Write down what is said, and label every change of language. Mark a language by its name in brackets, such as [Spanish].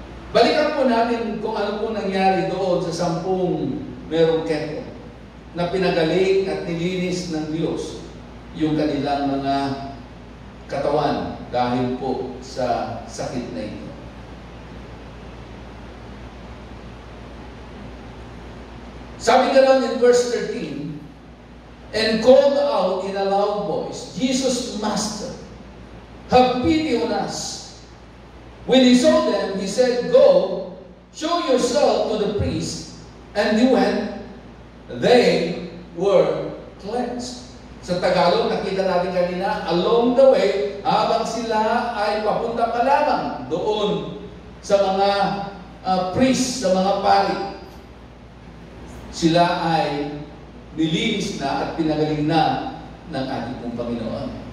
[Filipino] Balikan po natin kung ano po nangyari doon sa 10 merong keto na pinagaling at nilinis ng Diyos yung kanilang mga katawan dahil po sa sakit na ito. Sabi ganoon [English] in verse 13, and called out in a loud voice, Jesus, Master, have pity on us. When he saw them, he said, Go, show yourself to the priest. And he went, they were cleansed. [Filipino] Sa Tagalog, nakita natin kanina, [English] along the way, [Filipino] habang sila ay papunta pa lamang doon sa mga priest, sa mga pari, sila ay nilinis na at pinagaling na ng ating pong Panginoon.